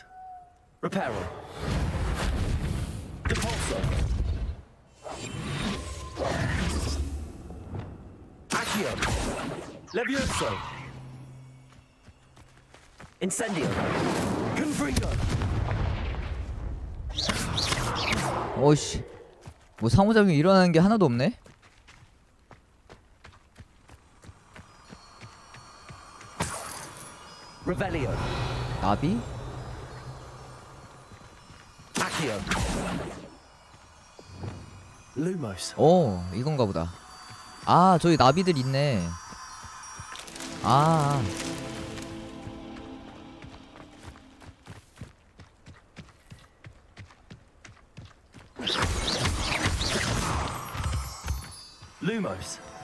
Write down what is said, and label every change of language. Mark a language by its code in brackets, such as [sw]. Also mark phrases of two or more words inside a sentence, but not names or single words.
[la] Reparo. Depulso. Accio. Levioso. Incendio. Confringo. [ko] 어이씨, 뭐 상호작용이 일어나는 게 하나도 없네? [la] Revelio. [ko] 나비? [la] Accio. Lumos. [ko] 이건가 보다. 아, 저기 나비들 있네. 아. [la] Lumos.